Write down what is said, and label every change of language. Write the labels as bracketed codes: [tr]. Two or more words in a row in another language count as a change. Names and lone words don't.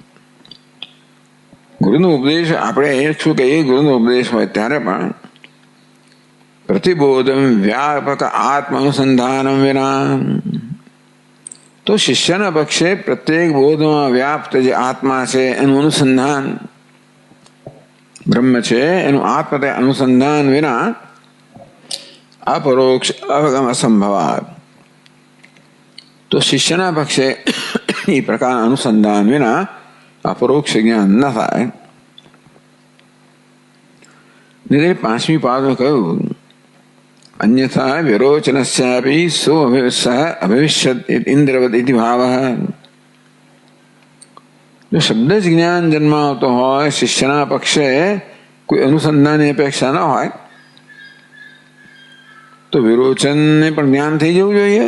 [gu] ગુરુનો ઉપદેશ આપણે શું કહીએ, ગુરુનો ઉપદેશ હોય ત્યારે પણ [sa] પ્રતિબોધમ વ્યાપક આત્મ અનુસંધાનમ વિના, [gu] તો શિષ્યના પક્ષે પ્રત્યેક બોધમાં વ્યાપ્ત જે આત્મા છે એનું અનુસંધાન, બ્રહ્મ છે એનું આત્મતે અનુસંધાન વિના [sa] અપરોક્ષ અવગમ અસંભવાત. [gu] તો શિષ્યના પક્ષે એ પ્રકારના અનુસંધાન વિના અપરોક્ષ જ્ઞાન ન થાય। પાંચમી પાદમાં કહ્યું [sa] અન્યથા વિરોચનસ્યાપિ સો અભવિષ્યત ઇન્દ્રવત ઇતિ ભાવઃ. [gu] જો શબ્દ જ જ્ઞાન જન્માવતો હોય, શિષ્યના પક્ષે કોઈ અનુસંધાનની અપેક્ષા ન હોય, તો વિરોચનને પણ જ્ઞાન થઈ જવું જોઈએ.